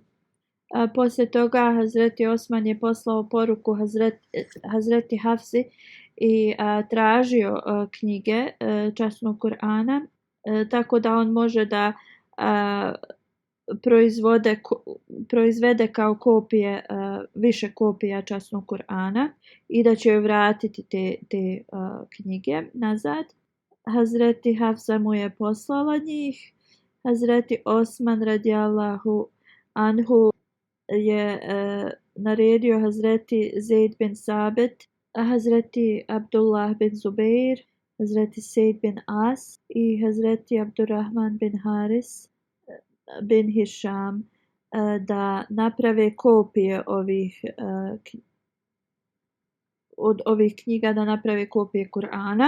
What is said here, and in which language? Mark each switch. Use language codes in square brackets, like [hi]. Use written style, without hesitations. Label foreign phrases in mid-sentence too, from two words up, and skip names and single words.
[bs] Poslije toga Hazreti Osman je poslao poruku Hazreti Hafsi i tražio knjige časnog Kur'ana, tako da on može da proizvede kao kopije, više kopija časnog Kur'ana i da će joj vratiti te knjige nazad. Hazreti Hafsa mu je poslala njih. Hazreti Osman [ar] رضي الله عنه [bs] je naredio Hazreti Zaid bin Sabit, Hazreti Abdullah bin Zubair, Hazreti Said bin As i Hazreti Abdurrahman bin Haris bin Hisham da naprave kopije od ovih knjiga, da naprave kopije Kur'ana.